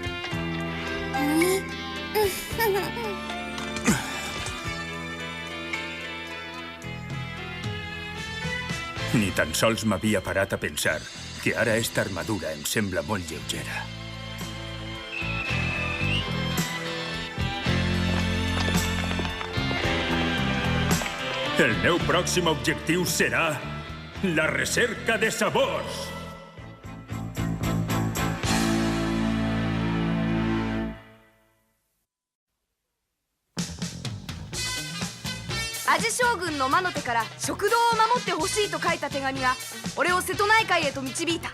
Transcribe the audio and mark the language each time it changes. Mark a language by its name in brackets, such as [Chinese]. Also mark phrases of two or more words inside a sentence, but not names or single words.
[Catalan] Ni tan sols m'havia parat a pensar que ara esta armadura em sembla molt lleugera. El meu pròxim objectiu serà la recerca de sabors. [Japanese] 味将軍の魔の手から食堂を守ってほしいと書いた手紙が俺を瀬戸内海へと導いた。